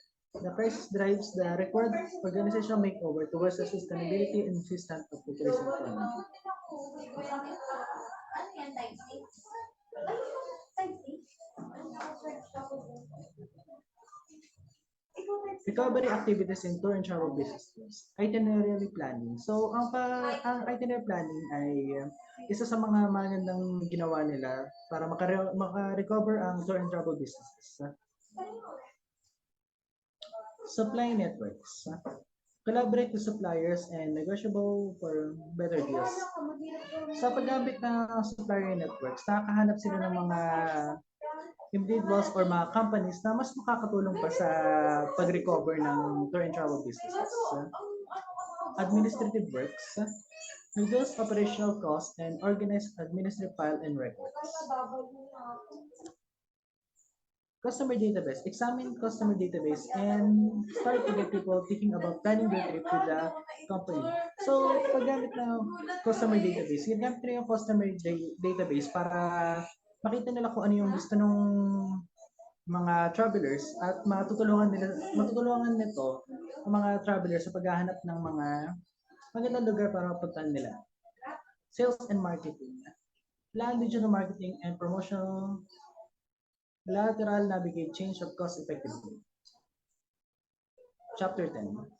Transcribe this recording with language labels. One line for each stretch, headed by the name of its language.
English: The crisis drives the required organizational makeover towards the sustainability and system of the tourism economy. Recovery activities in tour and travel businesses. Itinerary planning.
Filipino: So, ang itinerary planning ay isa sa mga magandang ginawa nila para maka-recover ang tour and travel businesses.
English: Supply networks. Collaborate with suppliers and negotiable for better deals.
Filipino: Sa paggamit ng supplier networks, nakakahanap sila ng mga individuals or mga companies na mas makakatulong pa sa pag-recover ng tour and travel businesses.
English: Administrative works, reduce operational costs and organize administrative file and records. Customer database. Examine customer database and start to get people thinking about planning their trip with the company.
Filipino: So, paggamit ng customer database, ginamit nila yung customer database para makita nila kung ano yung gusto ng mga travelers at matutulungan nito ang mga travelers sa paghahanap ng mga magandang lugar para mapuntahan nila.
English: Sales and marketing. Plan digital marketing and promotional lateral navigate change of cost effectively. Chapter 10.